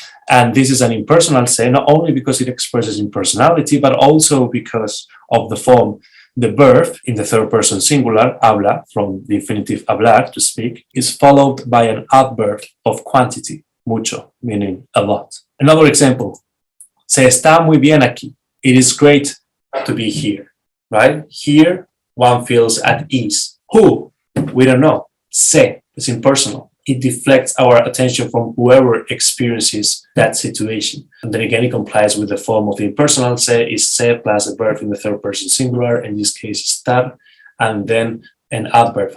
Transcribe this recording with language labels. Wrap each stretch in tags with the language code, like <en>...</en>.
<en>And this is an impersonal se, not only because it expresses impersonality, but also because of the form. The verb in the third person singular, habla, from the infinitive hablar, to speak, is followed by an adverb of quantity. Mucho, meaning a lot. Another example,</en> <es>se está muy bien aquí.</es> <en>It is great to be here, right? Here, one feels at ease. Who? We don't know. Se is impersonal. It deflects our attention from whoever experiences that situation. And then again, it complies with the form of the impersonal se, is se plus a verb in the third person singular, in this case, estar, and then an adverb.</en>